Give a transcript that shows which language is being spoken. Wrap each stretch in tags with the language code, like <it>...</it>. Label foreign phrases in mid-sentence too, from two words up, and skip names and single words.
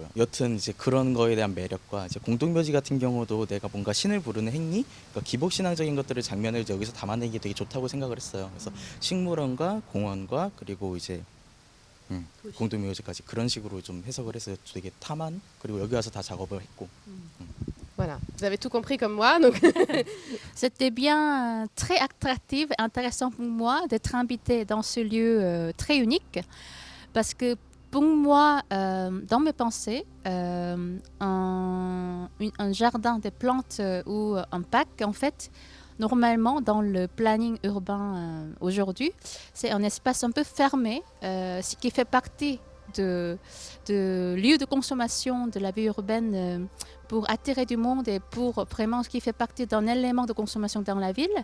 <ko>여튼 이제 그런 거에 대한 매력과 이제 공동묘지 같은 경우도 내가 뭔가 신을 부르는 행위, 그러니까 기복신앙적인 것들을 장면을 이제 여기서 담아내기 되게 좋다고 생각을 했어요. 그래서 식물원과 공원과 그리고 이제 공동묘지까지 그런 식으로 좀 해석을 해서 되게 탐한 그리고 여기 와서 다 작업을 했고.</ko> <fr>Voilà, vous avez tout compris comme moi. Donc C'était bien très attractif et intéressant pour moi d'être invitée dans ce lieu très unique parce que pour moi, dans mes pensées, un jardin de plantes ou un parc, en fait, normalement, dans le planning urbain aujourd'hui, c'est un espace un peu fermé, ce qui fait partie de lieux de consommation de la vie urbaine pour attirer du monde et pour vraiment ce qui fait partie d'un élément de consommation dans la ville.</fr>